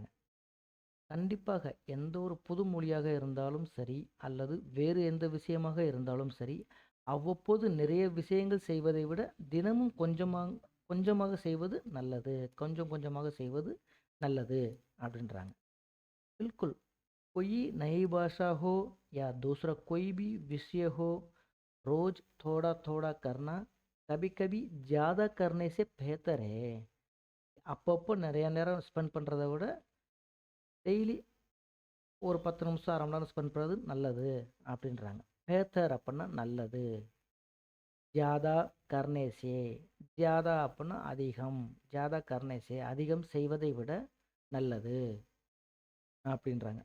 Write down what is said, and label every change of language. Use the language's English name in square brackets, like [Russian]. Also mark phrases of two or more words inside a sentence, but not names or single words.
[Tamil] கண்டிப்பாக எந்த ஒரு புது மொழியாக இருந்தாலும் சரி அல்லது வேறு எந்த விஷயமாக இருந்தாலும் சரி, அவ்வப்போது நிறைய விஷயங்கள் செய்வதை விட தினமும் கொஞ்சமாக கொஞ்சமாக செய்வது நல்லது, கொஞ்சம் கொஞ்சமாக செய்வது நல்லது அப்படின்றாங்க. [Hindi] बिल्कुल कोई नई भाषा हो या दूसरा कोई भी विषय हो, रोज थोड़ा थोड़ा करना कभी कभी ज़्यादा करने से बेहतर है. [Tamil] அப்பப்போ நிறைய நேரம் ஸ்பெண்ட் பண்ணுறத விட டெய்லி ஒரு 10 நிமிஷம் அரை மணி நேரம் ஸ்பெண்ட் பண்ணுறது நல்லது அப்படின்றாங்க. பேத்தர் அப்படின்னா நல்லது, [Hindi] ज़्यादा करने से, [Tamil] ஜியாதா அப்படின்னா அதிகம், [Hindi] ज़्यादा करने से [Tamil] அதிகம் செய்வதை விட நல்லது அப்படின்றாங்க.